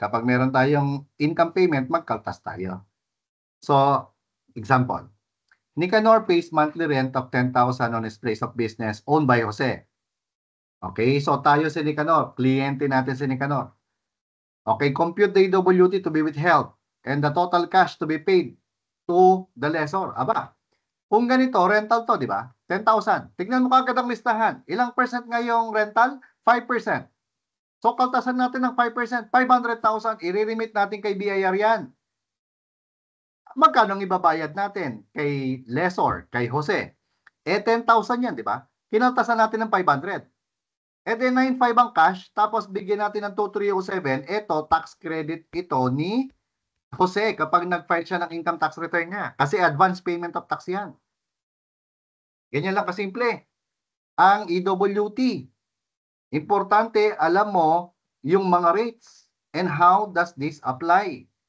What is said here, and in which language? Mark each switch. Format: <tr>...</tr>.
<tl>Kapag meron tayong income payment, magkaltas tayo.</tl> <en>So, example, Nicanor pays monthly rent of 10,000 on his place of business owned by Jose. Okay,</en> <tl>so tayo si Nicanor,</tl> <en>kliyente natin si Nicanor. Okay, compute the EWT to be withheld and the total cash to be paid to the lessor.</en> <tl>Aba, kung ganito, rental to, di ba? 10,000. Tignan mo kagad ang listahan. Ilang percent ngayong rental? 5%. So, kaltasan natin ng 5%, 500,000, i-remit natin kay BIR yan. Magkano ang ibabayad natin kay lessor, kay Jose? 10,000 yan, di ba? Kinaltasan natin ng 500. Then 9,500 ang cash, tapos bigyan natin ng 2307, ito, tax credit ito ni Jose kapag nag-file siya ng income tax return niya.</tl> <en>Kasi advance payment of tax yan.</en> <tl>Ganyan lang kasimple. Ang EWT, importante, alam mo yung mga rates</tl> <en>and how does this apply.</en>